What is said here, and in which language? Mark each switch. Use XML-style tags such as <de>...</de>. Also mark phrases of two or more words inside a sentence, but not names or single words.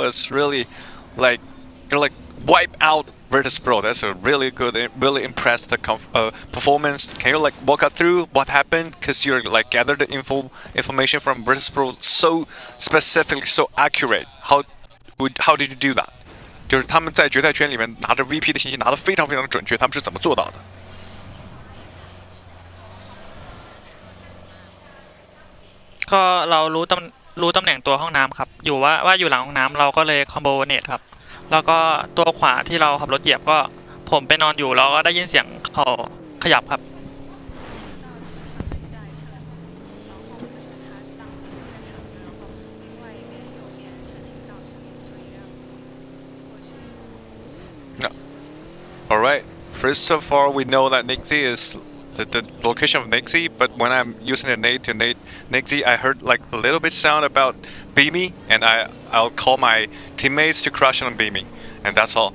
<en>It's really like, you're like, wipe out Virtus Pro. That's a really good, really impressed performance. Can you like walk us through what happened? Because you're like gathered the information from Virtus Pro so specific, so accurate. How did you do that?</en> <zh>就是他们在决赛圈里面拿着 VP 的信息拿得非常非常准确，他们是怎么做到的？</zh> <th>ก็เรารู้ตำแหน่งตัวห้องน้ำครับอยู่ว่าอยู่หลังห้องน้ำเราก็เลยคอมโบเนตครับแล้วก็ตัวขวาที่เราขับรถเหยียบก็ผมไปนอนอยู่แล้วก็ได้ยินเสียงเขาขยับครับ</th> <en>No. All right. First of all, we know that Nixie is the location of Nixie, but when I'm using a nade to nade Nixie, I heard like a little bit sound about Beamy, and I'll call my teammates to crush on Beamy, and that's all.</en>